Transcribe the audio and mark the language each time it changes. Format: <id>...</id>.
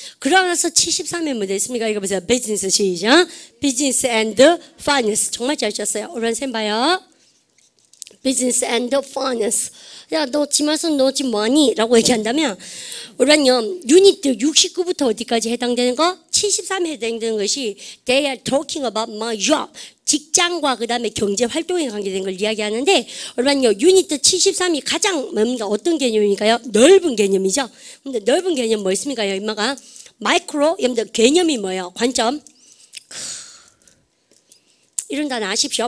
<ko>그러고 나서 73회 뭐 됐습니까? 이거 보세요. 비즈니스 시작. 비즈니스 앤드 파이낸스. 정말 잘 쳤어요. 오랜 쌤 봐요. 비즈니스 앤드 파이낸스. 야, 너 지마선 너 지금 뭐하니? 라고 얘기한다면 우리는요 유니트 69부터 어디까지 해당되는 거? 73에 해당되는 것이</ko> <en>They are talking about my job.</en> <ko>직장과 그 다음에 경제 활동에 관계된 걸 이야기하는데 우리는요 유니트 73이 가장 뭡니까? 어떤 개념이니까요? 넓은 개념이죠. 근데 넓은 개념 뭐 있습니까? 임마가 마이크로 여러분들 개념이 뭐예요? 관점. 이런 단어 아십시오.</ko>